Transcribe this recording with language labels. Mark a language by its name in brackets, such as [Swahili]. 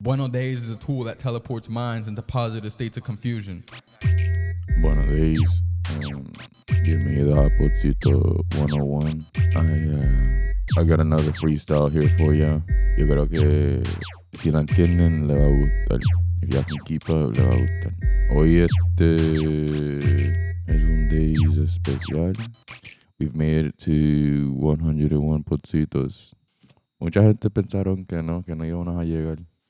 [Spanish] Buenos [English] days is a tool that teleports minds into positive states of confusion. [Spanish] Buenos [English] days. [Spanish] Bienvenido a Podcito 101. [English] I got another freestyle here for ya. [Spanish] Yo creo que si la entienden le va a gustar. [English] If y'all can keep up, [Spanish] le va a gustar. Hoy es un [English] days [Spanish] especial. [English] We've made it to 101 podcitos. [Spanish] Mucha gente pensaron que no íbamos a llegar.